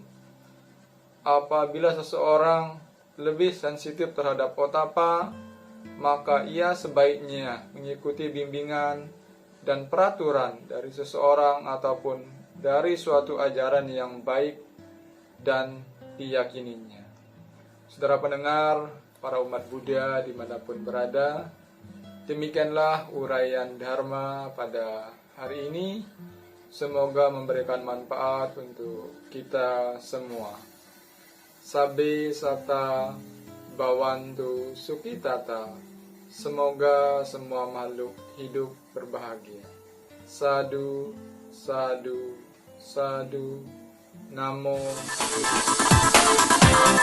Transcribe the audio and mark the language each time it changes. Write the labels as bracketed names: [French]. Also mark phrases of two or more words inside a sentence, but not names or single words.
[Indonesian] Apabila seseorang lebih sensitif terhadap otapa, maka ia sebaiknya mengikuti bimbingan dan peraturan dari seseorang ataupun dari suatu ajaran yang baik dan diyakininya. Saudara pendengar, para umat Buddha dimanapun berada, demikianlah uraian Dharma pada hari ini. Semoga memberikan manfaat untuk kita semua. [Pali] Sabe sata bawantu sukitata. [Indonesian] Semoga semua makhluk hidup berbahagia. [Pali] Sadu, sadu, sadu. Namo Buddhaya.